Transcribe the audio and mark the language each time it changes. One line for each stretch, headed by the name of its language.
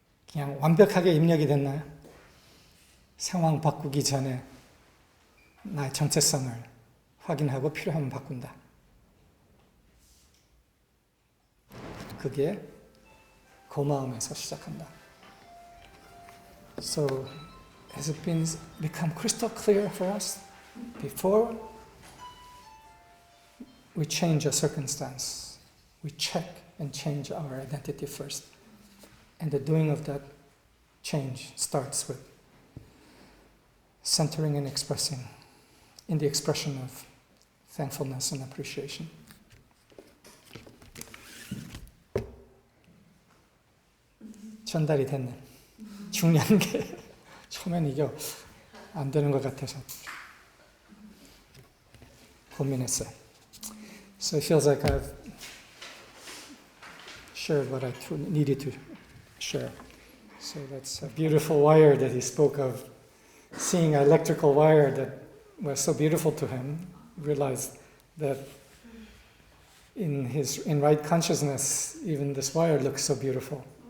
Korean: 그냥 완벽하게 입력이 됐나요? 상황 바꾸기 전에 나의 정체성을 확인하고 필요하면 바꾼다. 그게 고마움에서 시작한다.
English: So has it become crystal clear for us before we change a circumstance, we check and change our identity first. And the doing of that change starts with centering and expressing in the expression of thankfulness and appreciation.
Korean: 전달이 됐네. 중요한 게 처음엔 이게 안 되는 것 같아서 고민했어요.
English: So it feels like I've shared what I needed to share. So that's a beautiful wire that he spoke of. Seeing an electrical wire that was so beautiful to him, realized that in right consciousness, even this wire looks so beautiful.